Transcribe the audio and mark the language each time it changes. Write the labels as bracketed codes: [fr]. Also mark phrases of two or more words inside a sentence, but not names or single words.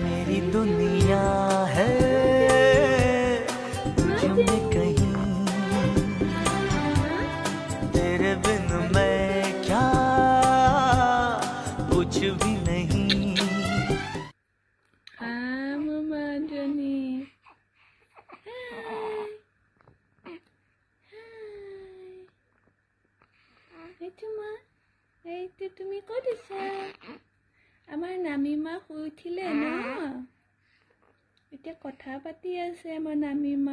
[hi] सारी दुनिया है मुझ में कहीं, तेरे बिन मैं क्या कुछ भी नहीं। हाँ मामा जनी, [as] এইটো তুমি ক'ত আছা? আমাৰ নামিমা শুই উঠিলে ন, এতিয়া কথা পাতি আছে আমাৰ নামিমা।